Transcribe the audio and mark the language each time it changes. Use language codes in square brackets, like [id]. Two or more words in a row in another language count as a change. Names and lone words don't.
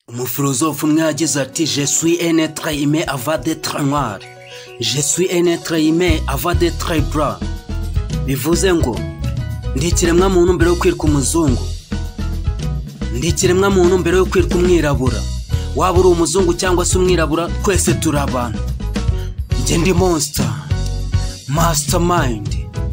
[rw] Umufilozofe umwe yagize ati [fr] je suis un être humain avant d'être noir, je suis un être humain avant d'être blanc. [rw] Bivuze ngo ndi ikiremwa muntu mbere yo kwirwa umuzungu, ndi ikiremwa muntu mbere yo kwirwa umwirabura. Waba uri umuzungu cyangwa se umwirabura, twese turi abantu. Njye ndi [en] monster mastermind.